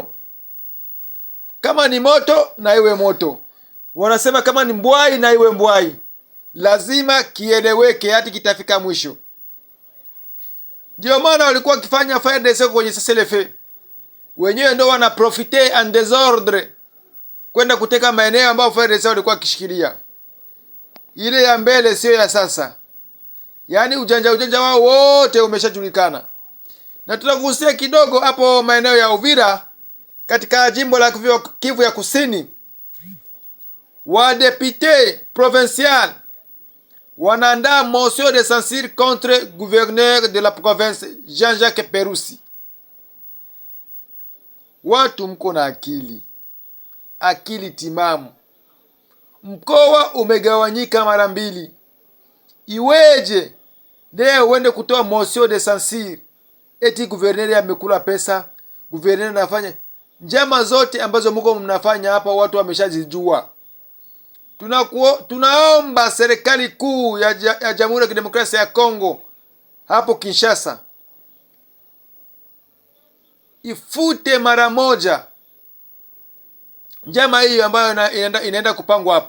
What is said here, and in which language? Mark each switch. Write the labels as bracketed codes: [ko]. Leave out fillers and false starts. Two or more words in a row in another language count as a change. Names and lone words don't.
[sw] Kama ni moto na iwe moto, wanasema kama ni mbwai na iwe mbwai. Lazima kieleweke hadi kitafika mwisho. Ndio maana walikuwa wakifanya FARDC kwenye CCLF. Wenyewe ndio wana [fr] profiter en désordre [sw] kwenda kuteka maeneo ambayo FARDC walikuwa wakishikilia. Ile ya mbele sio ya sasa. Yaani ujanja wao wote umeshajulikana. Na tutagusia kidogo hapo maeneo ya Uvira katika jimbo la Kivu ya Kusini. [fr] Wa député provincial wanaandaa motion de censure contre gouverneur de la province Jean-Jacques Perusi. [sw] Watu mko na akili timamu. Mkoa umegawanyika mara mbili. Iweje leo uende kutoa [fr] motion de censure [sw] eti gouverneur amekula pesa, gouverneur anafanya njama zote ambazo mko mnafanya hapa, watu wameshazijua. Tunaomba serikali kuu ya Jamhuri ya Kidemokrasia ya Kongo hapo Kinshasa ifute mara moja njama hiyo ambayo inaenda kupangwa hapo.